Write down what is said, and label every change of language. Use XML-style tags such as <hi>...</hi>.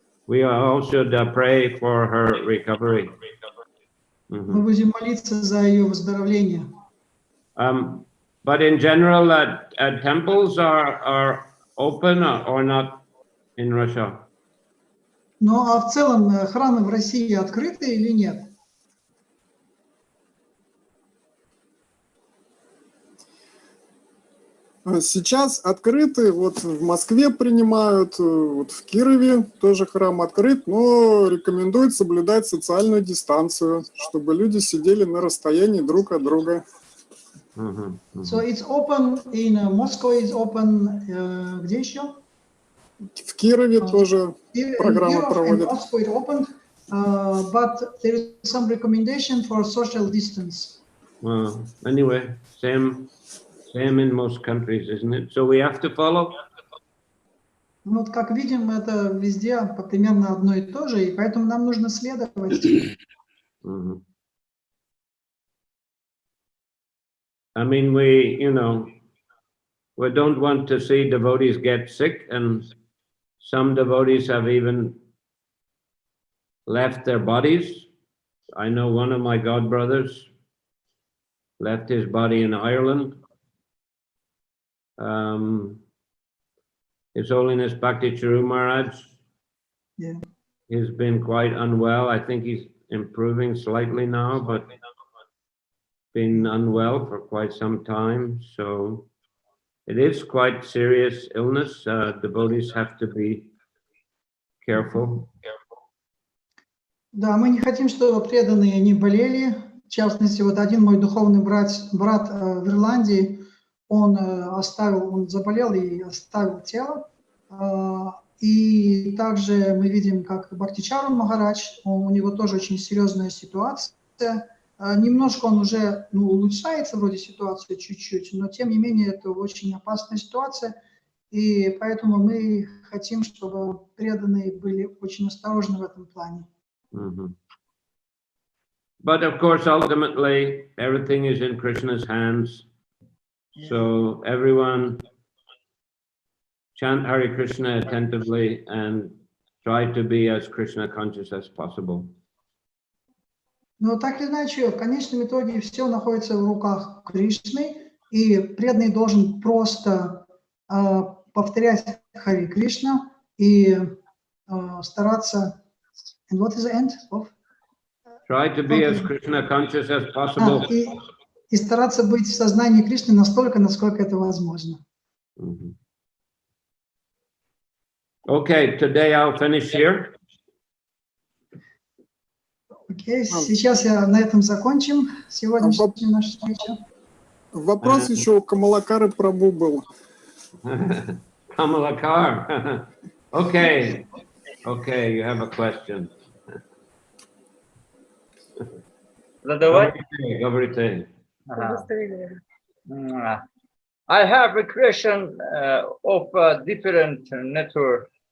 <en>We all should pray for her recovery.</en> <ru>Мы будем молиться за ее выздоровление.</ru> <en>But in general, temples are open or not in Russia?</en> <ru>Ну, а в целом храмы в России открыты или нет? Сейчас открыты, вот в Москве принимают, вот в Кирове тоже храм открыт, но рекомендуют соблюдать социальную дистанцию, чтобы люди сидели на расстоянии друг от друга.</ru> <en>So it's open in Moscow, is open,</en> <ru>где еще? В Кирове тоже программа проводят.</ru> <en>Moscow is open, but there is some recommendation for social distance. Anyway, same in most countries, isn't it? So we have to follow.</en> <ru>Ну, вот как видим, это везде примерно одно и то же, и поэтому нам нужно следовать.</ru> <en>I mean, we don't want to see devotees get sick, and some devotees have even left their bodies. I know one of my godbrothers left his body in Ireland. His Holiness Bhakti Charu Maharaj, he's been quite unwell. I think he's improving slightly now, but been unwell for quite some time. So it is quite serious illness. Devotees have to be careful.</en> <ru>Да, мы не хотим, чтобы преданные не болели. В частности, вот один мой духовный брат в Ирландии, он заболел и оставил тело. И также мы видим, как Бхактичару Махарадж, у него тоже очень серьезная ситуация. Немножко он уже улучшается вроде ситуации чуть-чуть, но тем не менее это очень опасная ситуация. И поэтому мы хотим, чтобы преданные были очень осторожны в этом плане.</ru> <en>But of course, ultimately, everything is in Krishna's hands. So everyone chant Hare Krishna attentively and try to be as Krishna conscious as possible.</en> <ru>Но так или иначе, в конечном итоге все находится в руках Кришны, и преданный должен просто повторять Харе Кришна и стараться.</ru> <en>And what is the end of? Try to be as Krishna conscious as possible.</en> <ru>И стараться быть в сознании Кришны настолько, насколько это возможно.</ru> <en>Okay, today I'll finish here.</en> <ru>Окей, сейчас я на этом закончим сегодняшнюю нашу встречу. Вопрос еще у Камалакары Прабху был.</ru> <en>Kamalakar. Okay, okay, you have a question.</en> <ru>Задавать? Gavrite.</ru> <en>I have a question of a different nature.</en>